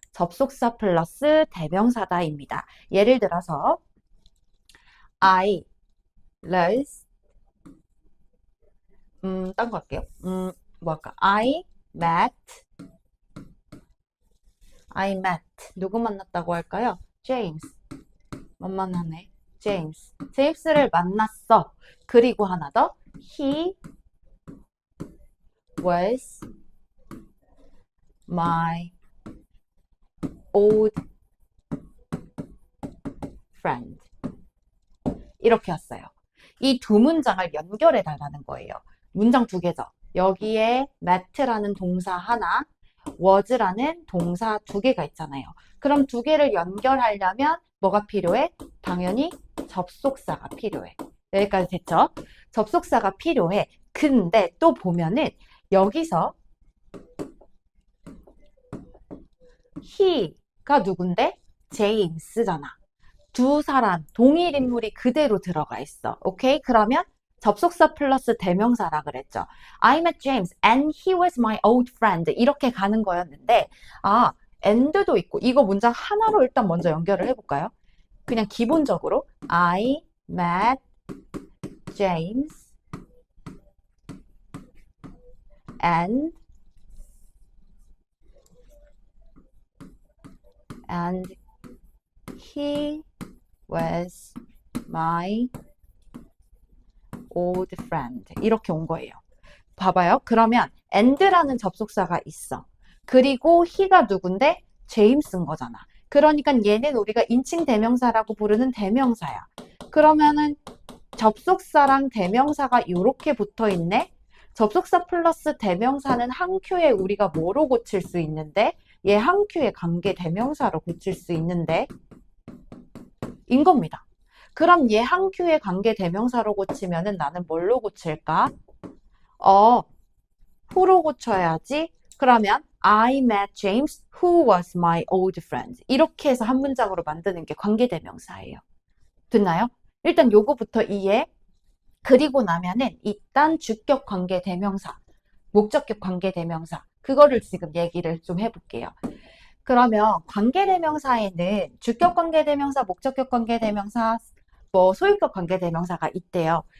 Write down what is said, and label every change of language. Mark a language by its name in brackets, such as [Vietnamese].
[Korean] 접속사 플러스 대명사다입니다. 예를 들어서 [English] I was [Korean] 딴 거 할게요. 뭐 할까? [English] I met [Korean] 누구 만났다고 할까요? James 만만하네. 제임스를 만났어. 그리고 하나 더 [English] He was my old friend. [Korean] 이렇게 왔어요. 이 두 문장을 연결해 달라는 거예요. 문장 두 개죠. 여기에 met라는 동사 하나, was라는 동사 두 개가 있잖아요. 그럼 두 개를 연결하려면 뭐가 필요해? 당연히 접속사가 필요해. 여기까지 됐죠? 접속사가 필요해. 근데 또 보면은 여기서 he가 누군데? 제임스잖아. 두 사람, 동일 인물이 그대로 들어가 있어. 오케이? 그러면 접속사 플러스 대명사라 그랬죠. [English] I met James and he was my old friend. [Korean] 이렇게 가는 거였는데, and도 있고, 이거 문장 하나로 일단 먼저 연결을 해볼까요? 그냥 기본적으로 [English] I met James and he was my old friend. [Korean] 이렇게 온 거예요. 봐봐요. 그러면 and라는 접속사가 있어. 그리고 he가 누군데? 제임스인 거잖아. 그러니까 얘는 우리가 인칭 대명사라고 부르는 대명사야. 그러면은 접속사랑 대명사가 이렇게 붙어 있네? 접속사 플러스 대명사는 한 큐에 우리가 뭐로 고칠 수 있는데? 얘 한 큐에 관계 대명사로 고칠 수 있는데? 인 겁니다. 그럼 얘 한 큐에 관계 대명사로 고치면은 나는 뭘로 고칠까? who로 고쳐야지. [English] 그러면 I met James who was my old friend. [Korean] 이렇게 해서 한 문장으로 만드는 게 관계 대명사예요. 됐나요? 일단 요거부터 이해. 그리고 나면은 일단 주격 관계 대명사, 목적격 관계 대명사. 그거를 지금 얘기를 좀 해볼게요. 그러면 관계 대명사에는 주격 관계 대명사, 목적격 관계 대명사, 소유격 관계 대명사가 있대요.